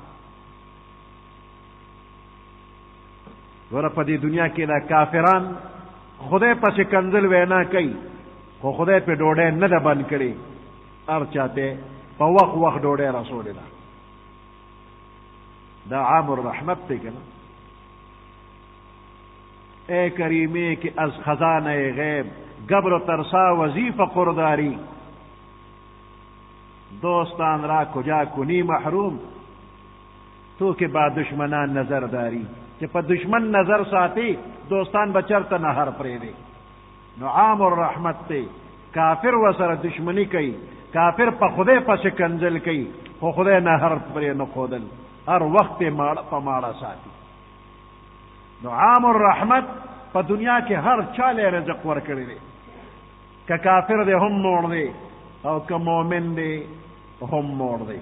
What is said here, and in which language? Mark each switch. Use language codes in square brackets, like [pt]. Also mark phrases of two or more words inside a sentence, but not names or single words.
[ps] ګوره په دې دنیا کې دا کافران خدای پسې کنځل وینا کوي، خو خدای په ډوډۍ نه ده بند کړې، هر چاته په وخت وخت ډوډۍ رسولې ده. دا [ar] عام الرحمت [ps] دی که نه؟ [fa] اے کریمه که از خزانه غیب گبر و ترسا وظیف قرداری، دوستان را کجا کنی محروم تو که با دشمنان نظر داری. [ps] چې په دشمن نظر ساتي دوستان بچرته نه هر پرېږدي. نو [ar] عام الرحمت [ps] دی. کافر وسره دشمنی کوي، کافر په خدای پسې کنځل کوي، خو خدای نه هر پرې نه ښودل، هر وخت یې ماړه په ماړه ساتي. نو [ar] عام الرحمت [ps] په دنیا کې هر چاله رزق ورکړی دی، که کافر دی هم موړ دی او که مؤمن دی هم موړ دی.